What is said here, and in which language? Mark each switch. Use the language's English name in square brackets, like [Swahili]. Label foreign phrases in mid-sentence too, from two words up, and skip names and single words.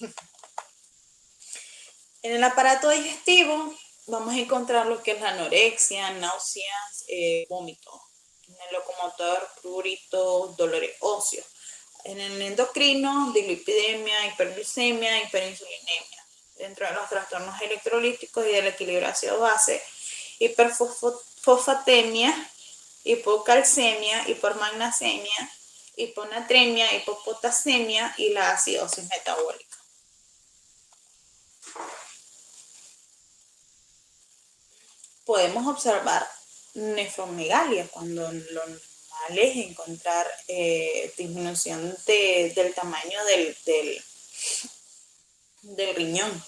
[Spanish] En el aparato digestivo vamos a encontrar lo que es la anorexia, náuseas, vómito. En el locomotor, prurito, dolores óseos. En el endocrino, dislipidemia, hiperglicemia, hiperinsulinemia. Dentro de los trastornos electrolíticos y del equilibrio ácido-base, hiperfosfatemia, hipocalcemia, hipermagnesemia, hiponatremia, hipopotasemia y la acidosis metabólica. Podemos observar nefromegalia cuando lo normal es encontrar disminución del tamaño del riñón.